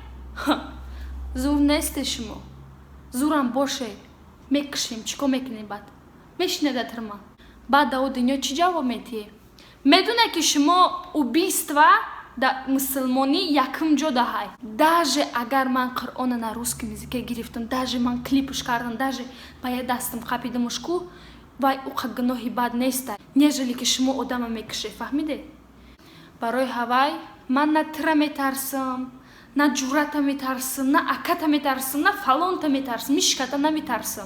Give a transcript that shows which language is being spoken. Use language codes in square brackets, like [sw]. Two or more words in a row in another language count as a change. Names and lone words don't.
[tg] Зур несте шумо. Зурам боше. Мекишем, чикор мекунем баъд? Мешинеда тирма. Баъд дар дунё чӣ ҷавоб метие? Медоне ки шумо убийства да мусулмонӣ якум ҷо даҳай. Даже агар ман Қуръона [ru] на русском языке [tg] гирифтам, даже ман клипш кардам, даже ба я дастам қапидамаш ку, вай уқа гуноҳи бад нестай, нежели ки шумо одама мекушед, фаҳмиде? Барои ҳавай ман на тира метарсам, на ҷуръата метарсам, на аката метарсам, на фалонта метарсам, мишката наметарсам.